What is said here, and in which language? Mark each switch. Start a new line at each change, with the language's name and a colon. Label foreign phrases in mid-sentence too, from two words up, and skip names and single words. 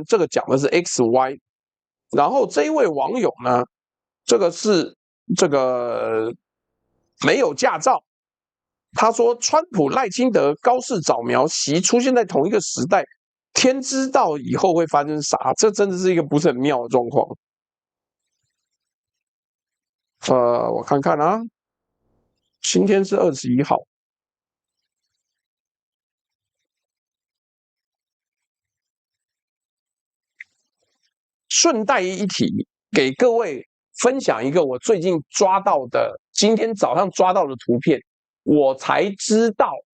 Chinese: 這個講的是 XY。然後這一位網友呢，這個是這個沒有駕照。他說，川普、賴清德、高市早苗習出現在同一個時代，天知道以後會發生啥？這真的是一個不是很妙的狀況。我看看啊，今天是21號。順帶一提，給各位分享一個我最近抓到的，今天早上抓到的圖片，我才知道